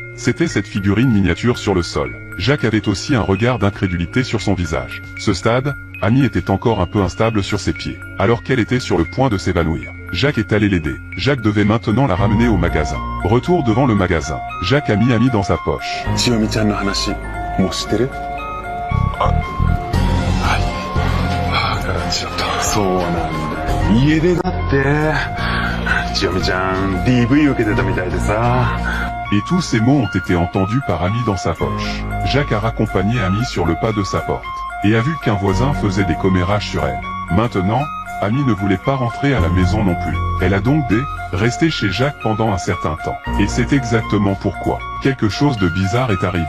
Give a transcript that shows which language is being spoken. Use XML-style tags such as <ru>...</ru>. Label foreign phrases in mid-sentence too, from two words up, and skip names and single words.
<fr>C'était cette figurine miniature sur le sol. Jacques avait aussi un regard d'incrédulité sur son visage. Ce stade, Amy était encore un peu instable sur ses pieds, alors qu'elle était sur le point de s'évanouir. Jacques est allé l'aider. Jacques devait maintenant la ramener au magasin. Retour devant le magasin. Jacques a mis Amy dans sa poche.</fr> <ja>千代美ちゃんの話、もう知ってる？はい。母からちょっと。そうなんだ。家出だって。千代美ちゃん、DV 受けてたみたいでさ。</ja> <fr>Et tous ces mots ont été entendus par Amy dans sa poche. Jacques a raccompagné Amy sur le pas de sa porte, et a vu qu'un voisin faisait des commérages sur elle. Maintenant, Amy ne voulait pas rentrer à la maison non plus. Elle a donc resté chez Jacques pendant un certain temps. Et c'est exactement pourquoi quelque chose de bizarre est arrivé.</fr>